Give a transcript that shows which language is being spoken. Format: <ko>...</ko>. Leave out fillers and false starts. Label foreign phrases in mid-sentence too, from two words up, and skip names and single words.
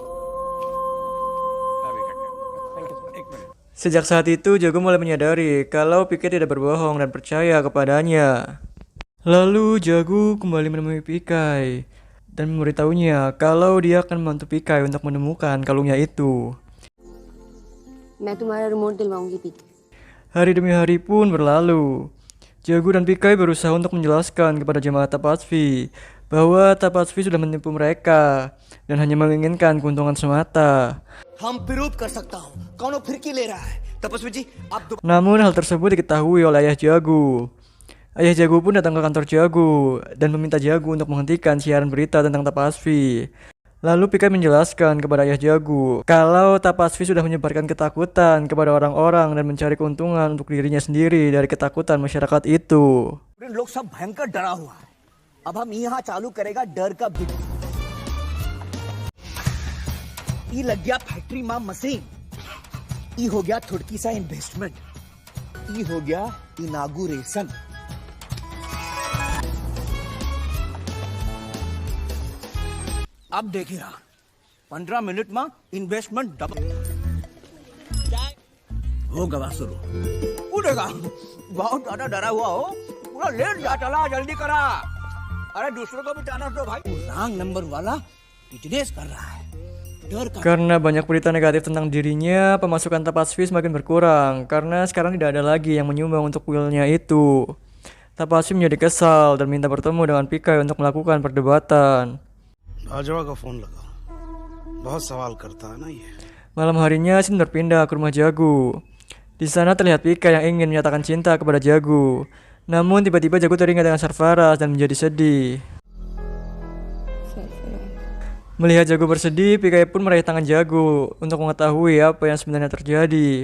<id>Sejak saat itu Jago mulai menyadari kalau Pikai tidak berbohong dan percaya kepadanya. Lalu Jago kembali menemui Pikai dan memberitahunya kalau dia akan membantu Pikai untuk menemukan kalungnya itu.</id> <hi>मैं तुम्हारा रिमोट दिलवाऊंगी पीके</hi> <id>Hari demi hari pun berlalu. Jago dan Pikai berusaha untuk menjelaskan kepada jemaah Tapasvi bahwa Tapasvi sudah menipu mereka dan hanya menginginkan keuntungan semata.</id> <hi>हम प्रूव कर सकता हूँ कौन फिरकी ले रहा है तपस्वी जी आप</hi> <id>Namun hal tersebut diketahui oleh ayah Jago. Ayah Jago pun datang ke kantor Jago dan meminta Jago untuk menghentikan siaran berita tentang Tapasvi. Lalu Pikai menjelaskan kepada ayah Jago kalau Tapasvi sudah menyebarkan ketakutan kepada orang-orang dan mencari keuntungan untuk dirinya sendiri dari ketakutan masyarakat itu.</id> <hi>लोग सब भयंकर डरा हुआ है अब हम यहाँ चालू करेगा डर का बिट ये लग गया फैक्ट्री मां मशीन ये हो गया थोड़की सा इन्वेस्टमेंट ये हो गया इनागुरेशन अब देखिए रहा 15 मिनट में</hi> <en>investment double</en> <hi>होगा बस शुरू उड़ेगा बहुत ज्यादा डरा हुआ हो पूरा लेट जा चला जल्दी करा अरे दूसरों को भी जाना दो भाई</hi> <en>wrong number</en> <hi>वाला बिजनेस कर रहा है डर का</hi> <id>Karena banyak berita negatif tentang dirinya, pemasukan Tapasvi semakin berkurang karena sekarang tidak ada lagi yang menyumbang untuk kuilnya itu. Tapasvi menjadi kesal dan minta bertemu dengan Pikai untuk melakukan perdebatan.</id> <hi>बाजवा का फोन लगा बहुत सवाल करता है ना ये</hi> <id>Malam harinya Sin berpindah ke rumah Jago. Di sana terlihat Pikai yang ingin menyatakan cinta kepada Jago. Namun tiba-tiba Jago teringat dengan Sarfaraz dan menjadi sedih. Melihat Jago bersedih, Pikai pun meraih tangan Jago untuk mengetahui apa yang sebenarnya terjadi.</id>